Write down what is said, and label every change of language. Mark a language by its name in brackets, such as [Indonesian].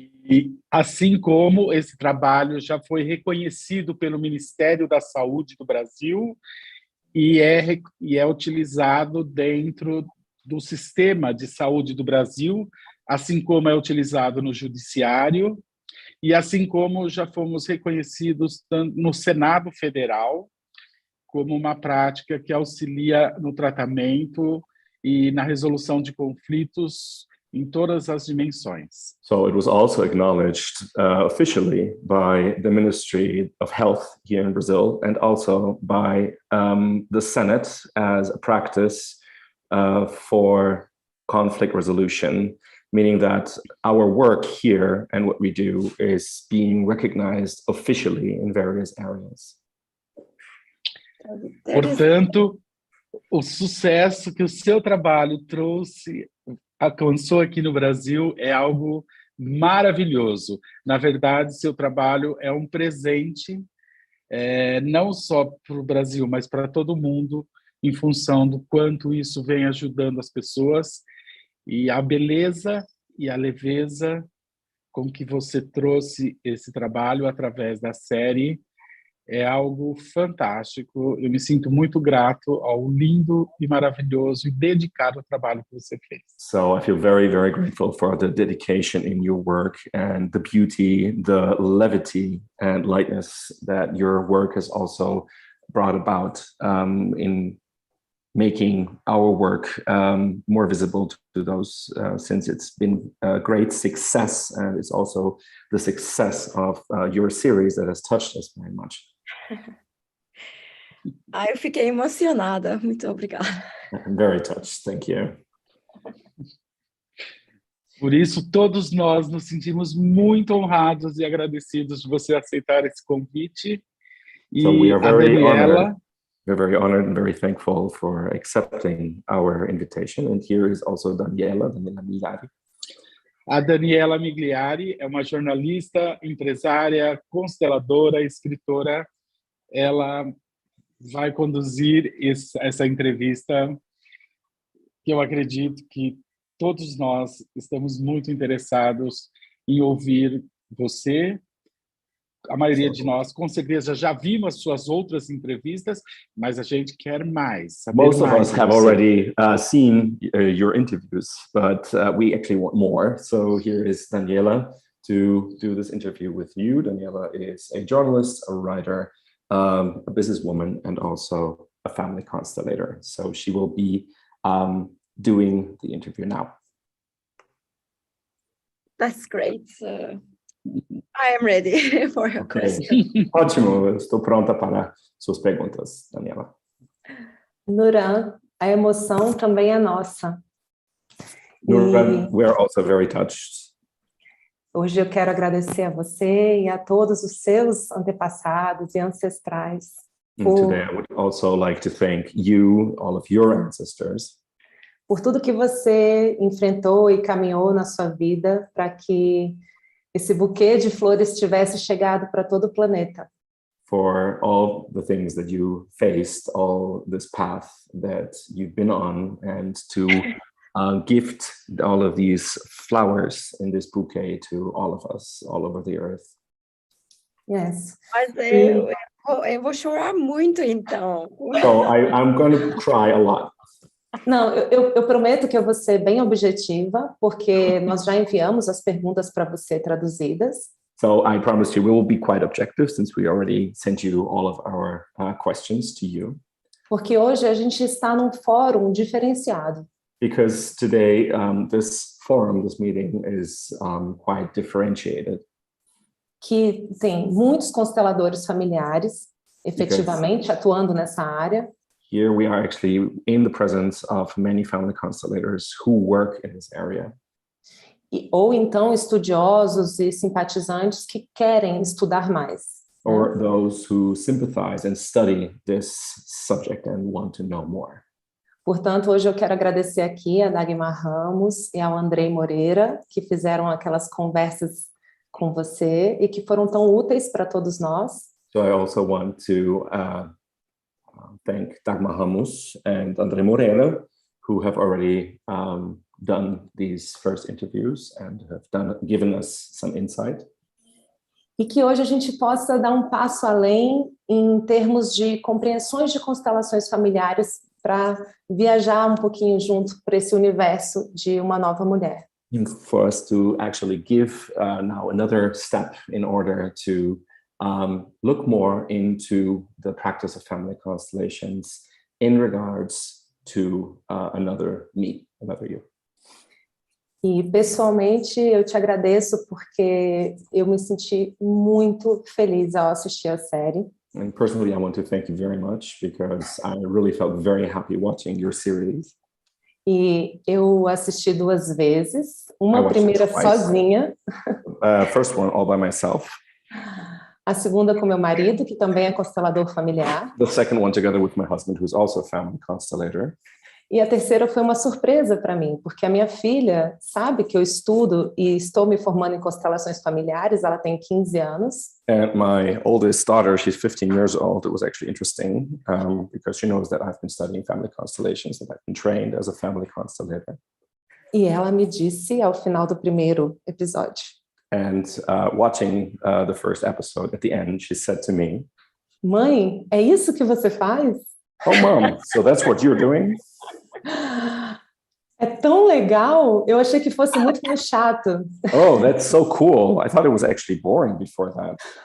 [Portuguese] E assim como esse trabalho já foi reconhecido pelo Ministério da Saúde do Brasil e é utilizado dentro do sistema de saúde do Brasil, assim como é utilizado no judiciário e assim como já fomos reconhecidos no Senado Federal como uma prática que auxilia no tratamento e na resolução de conflitos em todas as dimensões. [English] So it was also acknowledged officially by the Ministry of Health here in Brazil, and also by the Senate as a practice for conflict resolution, meaning that our work here and what we do is being recognized officially in various areas. [Portuguese] Portanto, o sucesso que o seu trabalho alcançou aqui no Brasil é algo maravilhoso. Na verdade, seu trabalho é um presente, não só para o Brasil, mas para todo mundo, em função do quanto isso vem ajudando as pessoas, e a beleza e a leveza com que você trouxe esse trabalho através da série é algo fantástico. Eu me sinto muito grato ao lindo e maravilhoso e dedicado trabalho que você fez. [English] So I feel very, very grateful for the dedication in your work and the beauty, the levity and lightness that your work has also brought about in making our work more visible to those, since it's been a great success, and it's also the success of your series that has touched us very much. [Portuguese] Eu fiquei emocionada. Muito obrigada. [English] I'm very touched. Thank you. [Portuguese] Por isso, todos nós nos sentimos muito honrados e agradecidos de você aceitar esse convite. [English] So we [Portuguese] E [English] are [Portuguese] a Daniela... [English] We're very honored and very thankful for accepting our invitation. And here is also Daniela Migliari. [Portuguese] A Daniela Migliari é uma jornalista, empresária, consteladora, escritora. Ela vai conduzir essa entrevista, que eu acredito que todos nós estamos muito interessados em ouvir você. A maioria de nós, com certeza, já vimos suas outras entrevistas, mas a gente quer mais. [English] Most of us have already seen your interviews, but we actually want more. So here is Daniela to do this interview with you. Daniela is a journalist, a writer, a businesswoman, and also a family constellator. So she will be doing the interview now. That's great. I am ready for your question. [Portuguese] Ótimo, estou pronta para suas perguntas, Daniela. Nuran, a emoção também é nossa. [English] Nuran, we are also very touched. [Portuguese] Hoje eu quero agradecer a você e a todos os seus antepassados e ancestrais. [English] Today I would also like to thank you, all of your ancestors, [Portuguese] por tudo que você enfrentou e caminhou na sua vida para que esse buquê de flores tivesse chegado para todo o planeta. [English] For all the things that you faced, all this path that you've been on, and to gift all of these flowers in this bouquet to all of us, all over the earth. Yes. [Portuguese] Mas eu vou chorar muito, então. [English] So I'm going to cry a lot. [Portuguese] Não, eu prometo que eu vou ser bem objetiva, porque nós já enviamos as perguntas para você traduzidas. [English] So I promise you we will be quite objective, since we already sent you all of our questions to you. [Portuguese] Porque hoje a gente está num fórum diferenciado. [English] Because today this forum, this meeting is quite differentiated. [Portuguese] Que tem muitos consteladores familiares, efetivamente, atuando nessa área. [English] Here we are actually in the presence of many family constellators who work in this area. [Portuguese] Ou então estudiosos e simpatizantes que querem estudar mais. [English] Or those who sympathize and study this subject and want to know more. [Portuguese] Portanto, hoje eu quero agradecer aqui a Dagmar Ramos e ao Andrei Moreira, que fizeram aquelas conversas com você e que foram tão úteis para todos nós. [English] So I also want to thank Dagmar Ramos and André Moreira, who have already done these first interviews and have given us some insight. [Portuguese] E que hoje a gente possa dar um passo além em termos de compreensões de constelações familiares para viajar um pouquinho junto para esse universo de uma nova mulher. [English] For us to actually give now another step in order to look more into the practice of family constellations in regards to another me, another you. [Portuguese] E pessoalmente eu te agradeço porque eu me senti muito feliz ao assistir a série. [English] And personally, I want to thank you very much because I really felt very happy watching your series. [Portuguese] E eu assisti 2 vezes, [English] I [Portuguese] uma [English] watched [Portuguese] primeira [English] it twice. [Portuguese] sozinha, [English] First one all by myself. [Portuguese] a segunda com meu marido, que também é constelador familiar, [English] The second one together with my husband, who's also a family constellator. [Portuguese] e a terceira foi uma surpresa para mim, porque a minha filha sabe que eu estudo e estou me formando em constelações familiares, ela tem 15 anos, [English] And my oldest daughter, she's 15 years old. It was actually interesting because she knows that I've been studying family constellations and I've been trained as a family constellator. [Portuguese] e ela me disse ao final do primeiro episódio: [English] And watching the first episode, at the end, she said to me, [Portuguese] "Mãe, é isso que você faz?" [English] "Oh, Mom, so that's what you're doing?" [Portuguese] É tão legal, eu achei que fosse muito mais chato. [English] Oh, that's so cool. I thought it was actually boring before that.